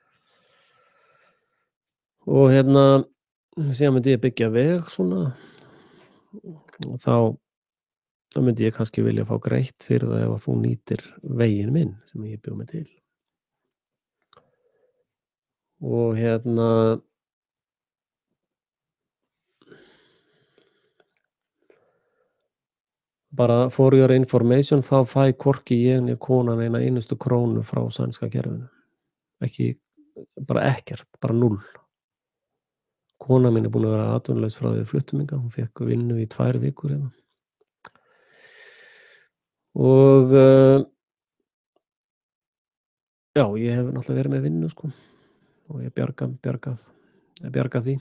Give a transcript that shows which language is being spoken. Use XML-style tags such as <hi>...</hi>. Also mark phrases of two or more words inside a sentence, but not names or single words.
<is>Og síðan myndi ég byggja veg svona og þá myndi ég kannski vilja fá greitt fyrir það ef að þú nýtir veginn minn sem ég bjó mig til. Og bara</is> <en>for your information</en> <is>þá fæ hvorki ég né konan eina einustu krónu frá sænska kerfinu. Bara ekkert, bara 0. Kona mín er búin að vera atvinnulaus frá því við fluttum hingað, hún fékk vinnu í 2 vikur hérna. Og já, ég hef náttúrulega verið með vinnu sko og ég bjargað því.</is>